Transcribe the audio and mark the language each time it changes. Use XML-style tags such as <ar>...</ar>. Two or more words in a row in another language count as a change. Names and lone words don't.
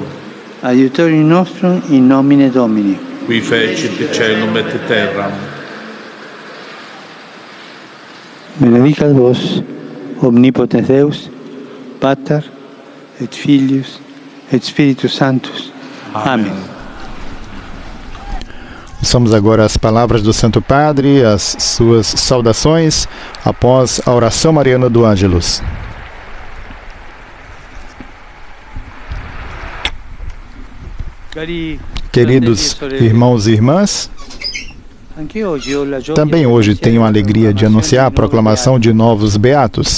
<la>Aiutorium nostrum in nomine Domini. Qui fecit caelum et terram. Benedicat vos, omnipotens Deus, Pater, et Filius, et Spiritus Sanctus.</la> <pt>Amém. Ouçamos agora as palavras do Santo Padre, as suas saudações após a oração mariana do Ângelus. Queridos irmãos e irmãs, também hoje tenho a alegria de anunciar a proclamação de novos beatos.</pt>